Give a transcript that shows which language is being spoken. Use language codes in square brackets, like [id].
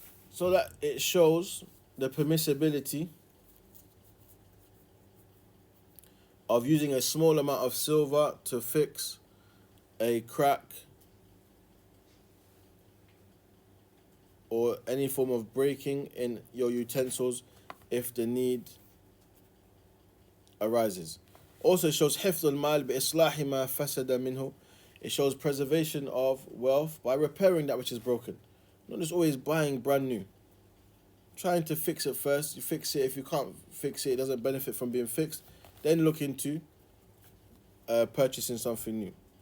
[en] So that it shows the permissibility of using a small amount of silver to fix a crack or any form of breaking in your utensils if the need arises. Also, it shows [ar] حفظ المال بإصلاح ما فسد منه. [en] It shows preservation of wealth by repairing that which is broken. Not just always buying brand new. Trying to fix it first. You fix it. If you can't fix it, it doesn't benefit from being fixed. Then look into purchasing something new.